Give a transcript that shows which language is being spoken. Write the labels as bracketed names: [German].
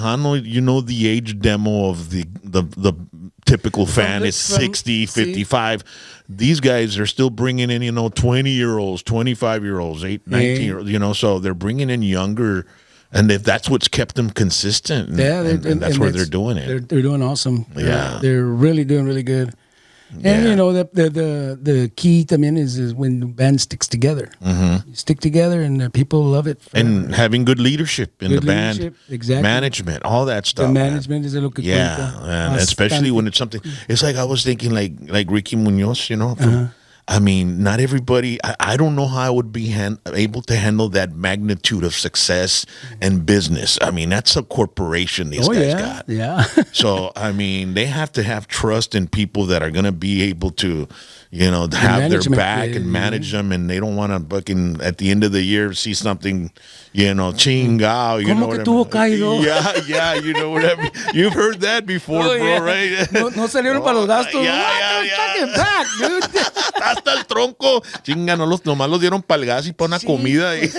[English] for Tejano, the age demo of the typical fan is 60, 55. These guys are still bringing in 20-year-olds, 25-year-olds, 19-year-olds. So they're bringing in younger. And if that's what's kept them consistent, and that's where they're doing it. They're doing awesome. Yeah, they're really doing really good. And the key también is when the band sticks together. Mm-hmm. You stick together, and people love it. And having good leadership in the band, exactly. Management, all that stuff. The management is [Spanish] a lo que cuenta. [English] And especially when it's something. It's like I was thinking, like Ricky Munoz, I mean, not everybody. I don't know how I would be able to handle that magnitude of success and business. I mean, that's a corporation these guys got. Yeah. So, I mean, they have to have trust in people that are going to be able to, have their back and manage them. And they don't want to fucking, at the end of the year, see something, chingao. You know what I mean? Yeah, you know what I mean? You've heard that before, bro, right? [Spanish] No salieron para los gastos. [English] Fucking back, dude. [Spanish] Hasta el tronco. Chinga, nomás los dieron para el gas y para una comida.